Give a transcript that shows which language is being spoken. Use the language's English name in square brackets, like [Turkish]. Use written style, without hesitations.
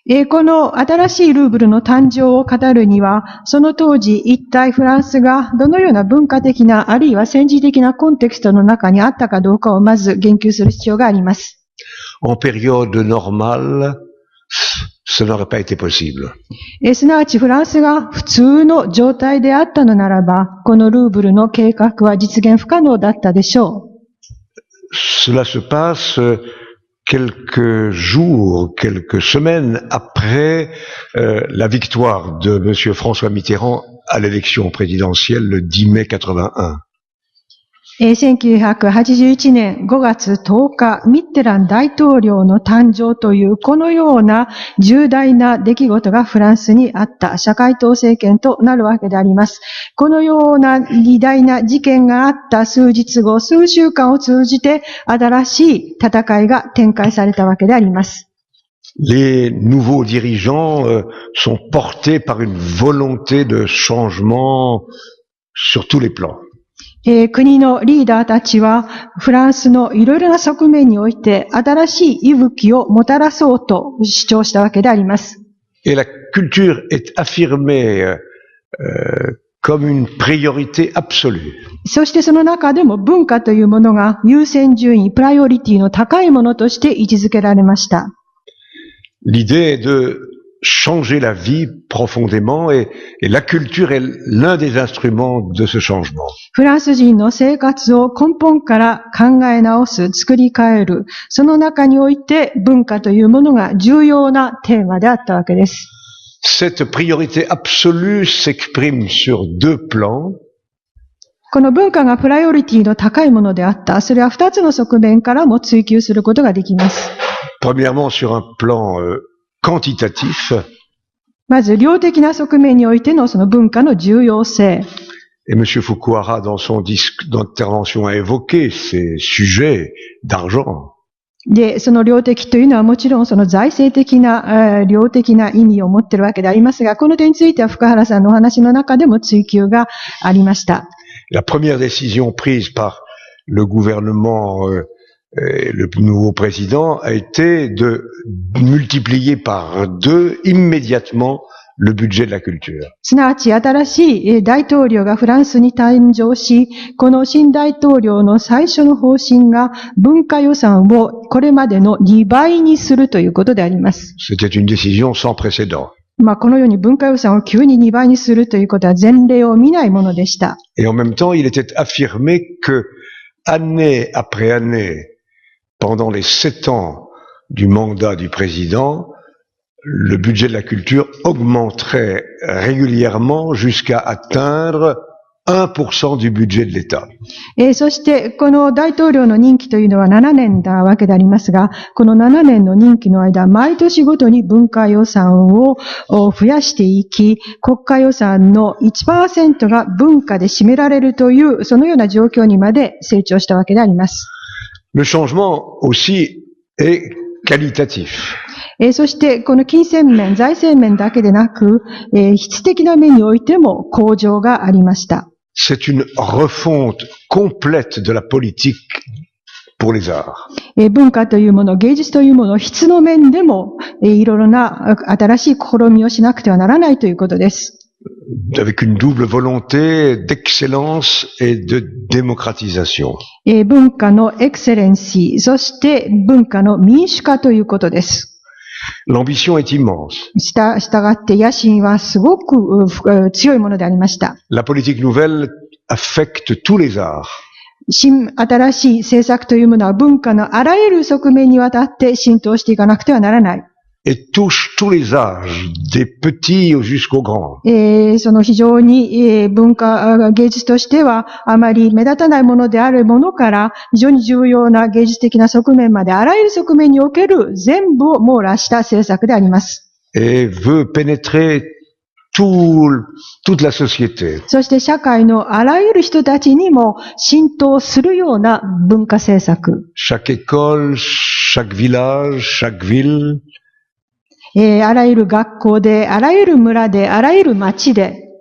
[Japanese] この新しいルーブルの誕生を語るには、その当時一体フランスがどのような文化的なあるいは政治的なコンテクストの中にあったかどうかをまず言及する必要があります。 [French] En période normale, ce n'aurait pas été possible. [Japanese] すなわちフランスが普通の状態であったのならば、このルーブルの計画は実現不可能だったでしょう。 [French] Cela se passe quelques jours, quelques semaines après la victoire de M. François Mitterrand à l'élection présidentielle le 10 mai 81. [Japanese] 1981年5月10日、ミッテラン大統領の誕生というこのような重大な出来事がフランスにあった社会党政権となるわけであります。このような偉大な事件があった数日後、数週間を通じて新しい戦いが展開されたわけであります。 [French] Les nouveaux dirigeants sont portés par une volonté de changement sur tous les plans. [Japanese] 国のリーダーたちはフランスのいろいろな側面において新しい息吹をもたらそうと主張したわけであります。 [French] Et la culture est affirmée comme une priorité absolue. [Japanese] そしてその中でも文化というものが優先順位、プライオリティの高いものとして位置づけられました。 [French] L'idée est de changer la vie profondément et la culture est l'un des instruments de ce changement. [Japanese] フランス人の生活を根本から考え直す、作り変える、その中において文化というものが重要なテーマであったわけです。 [French] Cette priorité absolue s'exprime sur deux plans. [Japanese] この文化がプライオリティの高いものであった。それは二つの側面からも追求することができます。 [French] Premièrement, sur un plan quantitatif. [Japanese] まず量的な側面においてのその文化の重要性。 [French] Et M. Fukuhara, dans son intervention, a évoqué ces sujets d'argent. [Japanese] で、その量的というのはもちろんその財政的な、量的な意味を持っているわけでありますが、この点については福原さんのお話の中でも追求がありました。 [French] La première décision prise par le gouvernement, le nouveau président, a été de multiplier par 2 immédiatement le budget de la culture. [Japanese] すなわち新しい大統領がフランスに誕生し、この新大統領の最初の方針が文化予算をこれまでの2倍にするということであります。 [French] C'était une décision sans précédent. [Japanese] このように文化予算を急に2倍にするということは前例を見ないものでした。 [French] Et en même temps, il était affirmé que, année après année, pendant les 7 ans du mandat du président, le budget de la culture augmenterait régulièrement jusqu'à atteindre 1% du budget de l'État. [Japanese] そして、この大統領の任期というのは7年なわけでありますが、この7年の任期の間、毎年ごとに文化予算を増やしていき、国家予算の 1% が文化で占められるという、そのような状況にまで成長したわけであります。 [French] Le changement aussi est qualitatif. [Japanese] そして、この金銭面、財政面だけでなく、質的な面においても向上がありました。 [French] C'est une refonte complète de la politique pour les arts. [Japanese] 文化というもの、芸術というもの、質の面でも、いろいろな新しい試みをしなくてはならないということです。 [French] Avec une double volonté d'excellence et de démocratisation. [Japanese] 文化のエクセレンシー、そして文化の民主化ということです。 [French] L'ambition est immense. [Japanese] したがって野心はすごく強いものでありました。 [French] La politique nouvelle affecte tous les arts. [Japanese] 新しい政策というものは文化のあらゆる側面にわたって浸透していかなくてはならない。 [French] Et touche tous les âges, des petits jusqu'aux grands. [Japanese] その非常に、文化、芸術としてはあまり目立たないものであるものから非常に重要な芸術的な側面まであらゆる側面における全部を網羅した政策であります。 [French] Et veut pénétrer toute la société. [Japanese] そして社会のあらゆる人たちにも浸透するような文化政策。 [French] Chaque école, chaque village, chaque ville. [Japanese] あらゆる学校で、あらゆる村で、あらゆる町で、